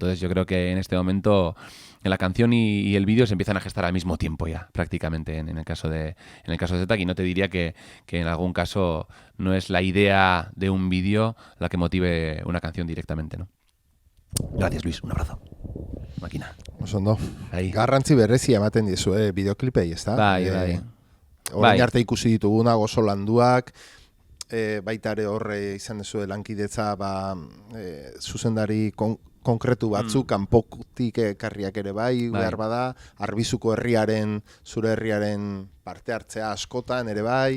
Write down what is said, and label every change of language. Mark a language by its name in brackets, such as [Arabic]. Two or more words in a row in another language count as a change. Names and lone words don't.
[Spanish] Entonces yo creo que en este momento en la canción y el vídeo se empiezan a gestar al mismo tiempo ya, prácticamente en el caso de ZTAC, y no te diría que en algún caso no es la idea de un vídeo la que motive una canción directamente, ¿no? Gracias, Luis, un abrazo. Máquina. [Basque] Osondo. Garrantzi berezia ematen dizue bideoklipei, ezta? Bai. Orain arte ikusi dituguna oso landuak, baita ere horre izan dezue lankidetza zuzendari konkretu batzuk, kanpotik ekarriak ere bai, behar bada, Arbizuko zure herriaren parte hartzea askotan ere bai.